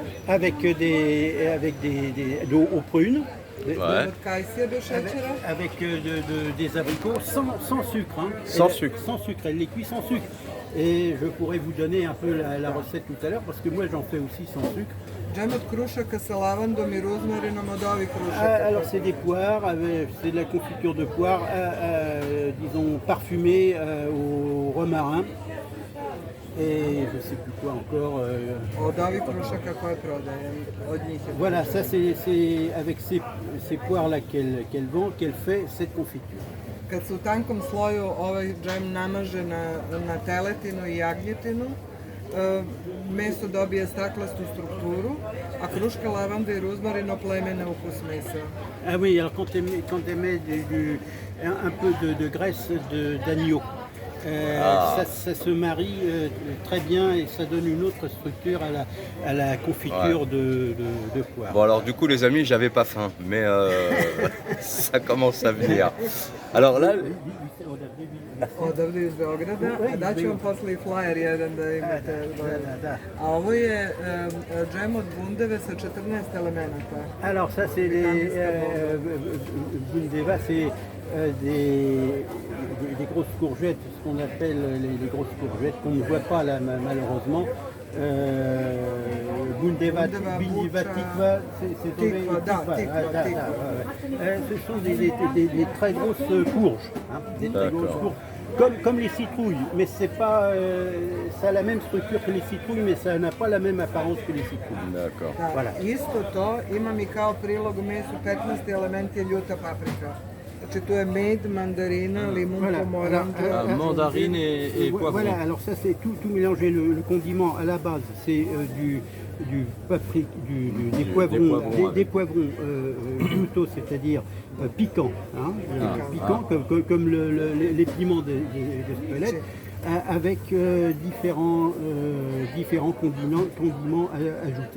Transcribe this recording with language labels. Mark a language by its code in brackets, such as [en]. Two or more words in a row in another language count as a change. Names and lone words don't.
[fr] Avec aux prunes, Ouais. [sr] od kajsija bez šećera, [fr] avec des abricots sans sucre. Hein. Sans sucre. Sans sucre, elle les cuit sans sucre. Et je pourrais vous donner un peu la recette tout à l'heure parce que moi j'en fais aussi sans sucre. [sr] džem od krušaka sa lavandom i ruzmarinom od ovih [fr] Ah, [sr] krušaka. [fr] alors c'est des poires, c'est de la confiture de poires, disons parfumée au romarin. Et je sais plus quoi encore. [sr] Od ovih krušaka koje prodajem, od njih je. [fr] Voilà, ça c'est avec ces poires-là qu'elle vend, qu'elle fait cette confiture. [sr] Kad se u tankom sloju ovaj džem namaže na teletinu i jagnjetinu, meso dobije staklastu strukturu, a kruška lavanda i ruzmarin oplemene ukus mesa. [fr] Ah oui, alors quand elle met un peu de graisse d'agneau, ça se marie très bien et ça donne une autre structure à la confiture de poire. Bon alors du coup les amis j'avais pas faim mais ça commence à venir. Alors là [sr] Odavde iz Beograda, a daću vam posle i flyer jedan da imate. Da. A ovo je džem od bundeve sa 14 elemenata. [fr] Alors ça c'est les bundeva, c'est des grosses courgettes, ce qu'on appelle les grosses courgettes qu'on ne voit pas là malheureusement. [sr] Bundeva tikva, [fr] c'est tombé. [sr] Tikva. [fr] Ce sont des très grosses courges, hein, des très grosses D'accord. courges. Comme les citrouilles, mais c'est pas, ça a la même structure que les citrouilles, mais ça n'a pas la même apparence que les citrouilles. d'accord. [sr] Da, [fr] Voilà. [sr] Isto to imam i kao prilog u mesu 15 elementi je ljuta paprika. Znači tu je med, mandarina, limun, [fr] Voilà. [sr] pomoranđa. [fr] Mandarine et poivron. Voilà, alors ça c'est tout mélangé. Le condiment à la base c'est des poivrons gluto, c'est-à-dire piquants, hein, piquants comme les piments de squelette, avec différents condiments ajoutés.